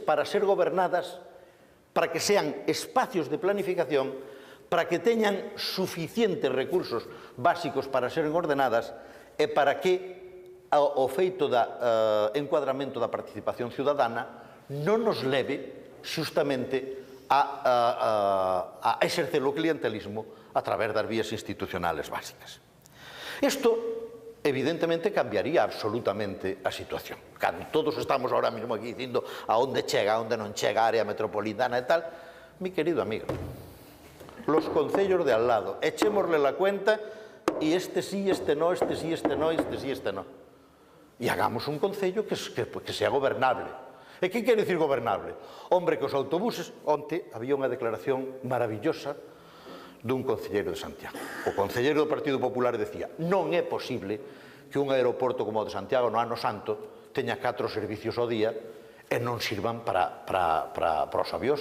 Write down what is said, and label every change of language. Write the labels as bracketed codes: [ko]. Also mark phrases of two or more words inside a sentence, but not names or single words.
[gl] para ser gobernadas, para que sean espacios de planificación, para que teñan suficientes recursos básicos para ser ordenadas e para que o feito do encuadramento da participación ciudadana non nos leve xustamente a exercer o clientelismo a través das vías institucionales básicas. Isto evidentemente cambiaría absolutamente a situación. Cando todos estamos ahora mesmo aquí dicindo a onde chega, a onde non chega a área metropolitana e tal, [es] mi querido amigo, los concellos de al lado, echémosle la cuenta y este sí, este no, este sí, este no, este sí, este no. Y hagamos un concello que sea gobernable. [gl] E que quere dicir gobernable? Hombre, que os autobuses, onte había unha declaración maravillosa dun concelleiro de Santiago. O concelleiro do Partido Popular decía: non é posible que un aeroporto como o de Santiago no ano santo teña 4 servicios ao día e non sirvan para os avións.